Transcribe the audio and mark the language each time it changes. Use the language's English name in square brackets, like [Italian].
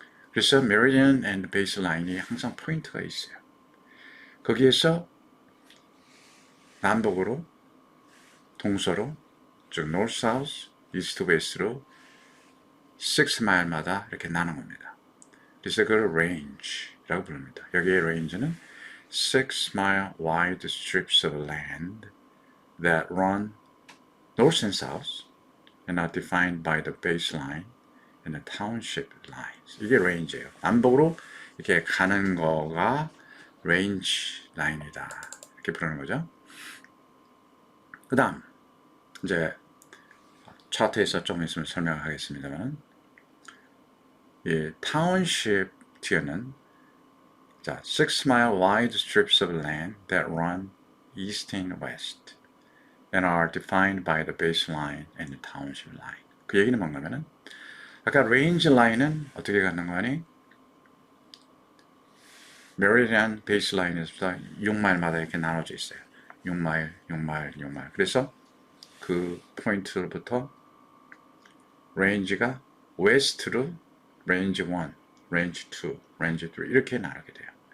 [Korean] 그래서 meridian and baseline이 항상 포인트가 있어요. 거기에서 남북으로, 동서로, 즉 north, south, east, west로 6마일마다 이렇게 나눈 겁니다. 그래서 그걸 range라고 부릅니다. 여기의 range는 [English] 6-mile wide strips of land that run north and south and are defined by the baseline and the township lines. [Korean] 이게 range예요. 남북으로 이렇게 가는 거가 range 라인이다. 이렇게 부르는 거죠. 그 다음 이제 차트에서 좀 있으면 설명하겠습니다만 이 township 뒤에는 자, [English] 6-mile wide strips of land that run east and west and are defined by the baseline and the township line. [Korean] 그 얘기는 뭔가면은 아까 range line은 어떻게 가는 거니? meridian baseline에서 6마일마다 이렇게 나눠져 있어요. 6마일, 6마일, 6마일. 그래서 그 포인트로부터 range가 west로 range 1, range 2, range 3 이렇게 나누게 돼요.